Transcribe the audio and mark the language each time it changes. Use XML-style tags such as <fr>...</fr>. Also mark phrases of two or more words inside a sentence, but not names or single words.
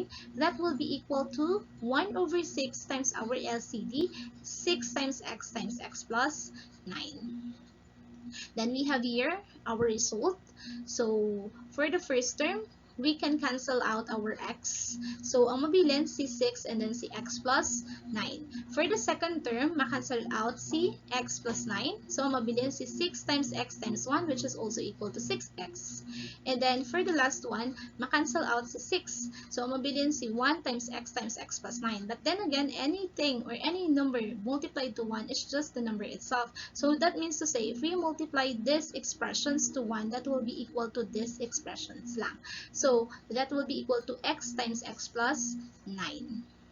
<en>That will be equal to 1 over 6 times our LCD, 6 times x plus 9. Then we have here our result. So for the first term, we can cancel out our x.</en> <hil>So ang mabilin si 6</hil> <en>and then</en> <hil>si x plus 9.</hil> <en>For the second term, makancel out si x plus 9. So</en> <hil>ang mabilin si</hil> <en>6 times x times 1, which is also equal to 6x. And then for the last one, makancel out si 6.</en> <hil>So ang mabilin si 1</hil> <en>times x plus</en> <hil>9.</hil> <en>But then again, anything or any number multiplied to 1 is just the number itself. So that means to say, if we multiply these expressions to 1, that will be equal to these expressions lang. So that will be equal to x times x plus 9.</en>